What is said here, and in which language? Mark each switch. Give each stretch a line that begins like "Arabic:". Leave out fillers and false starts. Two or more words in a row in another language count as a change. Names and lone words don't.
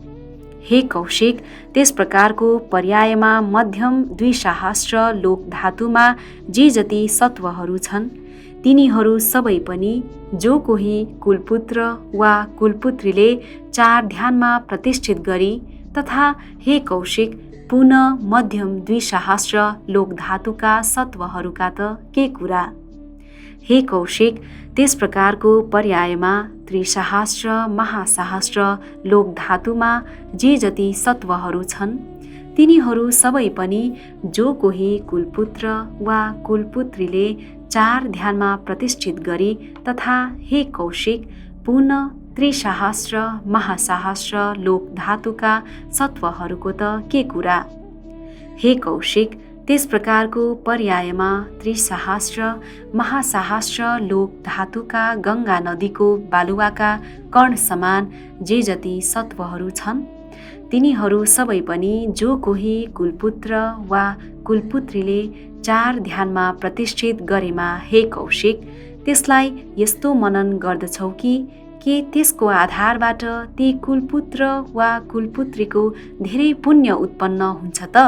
Nepali: हे कौशिक त्यस प्रकारको पर्यायमा मध्यम द्विसहस्र लोकधातुमा जे जति सत्वहरू छन् तिनीहरू सबै पनि जो कोही कुलपुत्र वा कुलपुत्रीले 4 ध्यानमा प्रतिष्ठित गरी तथा हे कौशिक पुनः मध्यम द्विसहस्र लोकधातुका सत्वहरूका त के कुरा? हे कौशिक त्यस प्रकारको पर्यायमा त्रिसहस्र महासहस्र लोकधातुमा जे जति सत्वहरू छन् तिनीहरू सबै पनि जो कोही कुलपुत्र वा कुलपुत्रीले 4 ध्यानमा प्रतिष्ठित गरी तथा हे कौशिक पुनः त्रिसहस्र महासहस्र लोकधातुका सत्वहरूको त के कुरा? हे कौशिक त्यस प्रकारको पर्यायमा त्रिसहस्र महासहस्र लोकधातुका गङ्गा नदीको बालुवाका कण समान जे जति सत्वहरू छन् तिनीहरू सबै पनि जो कोही कुलपुत्र वा कुलपुत्रीले 4 ध्यानमा प्रतिष्ठित गरेमा हे कौशिक त्यसलाई यस्तो मनन गर्दछौ कि के त्यसको आधारबाट ती कुलपुत्र वा कुलपुत्रीको धेरै पुण्य उत्पन्न हुन्छ त?